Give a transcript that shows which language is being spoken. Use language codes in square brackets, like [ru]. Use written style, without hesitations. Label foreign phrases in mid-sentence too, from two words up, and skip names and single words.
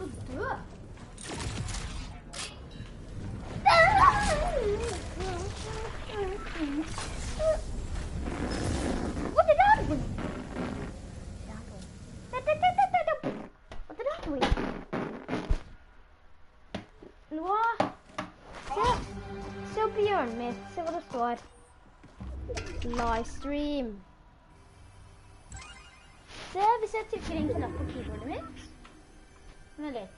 [en] What did that do? What did that do? [no] Nå, se opp i hjørnet mitt, se hva det står. Livestream. Se, hvis jeg trykker en knapp på keyboardet mitt. Vent litt.